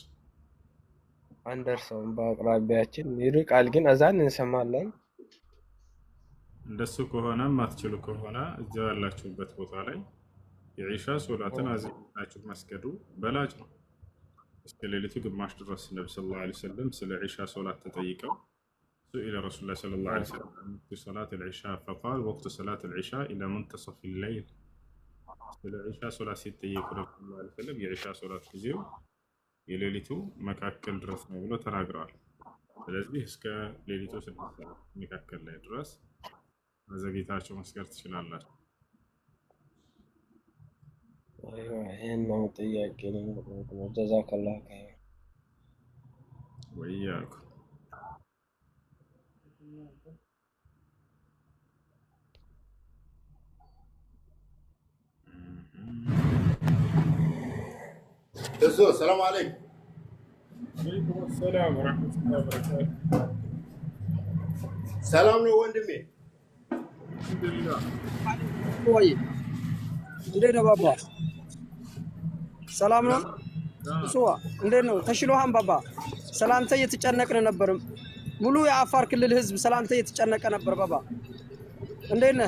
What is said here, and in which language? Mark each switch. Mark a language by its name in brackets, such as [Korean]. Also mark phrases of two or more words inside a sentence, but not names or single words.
[Amharic] አንደርሰውም በአቅራቢያችን ይርቃል፣ ግን አዛን እንሰማለን። እንደሱ ከሆነ ማትችሉ ከሆነ እዛው ያላችሁበት ቦታ ላይ የኢሻ ሶላትን አዘናችሁ መስገዱ በላጭ ነው። እስከ ሌሊቱ ግማሽ ድረስ ነብዩ [Arabic] صلى الله عليه وسلم [Amharic] ስለ ኢሻ ሶላት ተጠይቀው [Arabic] سئل رسول الله صلى الله عليه وسلم في صلاة العشاء فقال وقت صلاة العشاء إلى منتصف الليل. [Amharic] ስለ ኢሻ ሶላት ሲጠየቁ ነብዩ [Arabic] صلى الله عليه وسلم [Amharic] የኢሻ ሶላት ጊዜው የሌሊቱ መካከል ድረስ ነው ብሎ ተናግረዋል። ስለዚህ እስከ ሌሊቱ 6 ሰዓት መካከል ላይ ድረስ አዘግይታችሁ መስገድ ትችላላችሁ። ይሄን ነው ጥያቄ ነው። [Arabic] جزاك الله خير [Amharic] ወይያኩ [Arabic] السلام عليكم. وعليكم السلام ورحمة الله وبركاته. [Amharic] سلام ነው ወንድሜ። አልሐምዱሊላህ። ወይ እንዴት ነው ባባ? ሰላም ነው? እሱዋ እንዴት ነው? ተሽሎሃን ባባ? ሰላምታ እየተጨነቅን ነበር። ሙሉ የአፋር ክልል ህዝብ ሰላምታ እየተጨነቀ ነበር ባባ። እንዴት ነህ?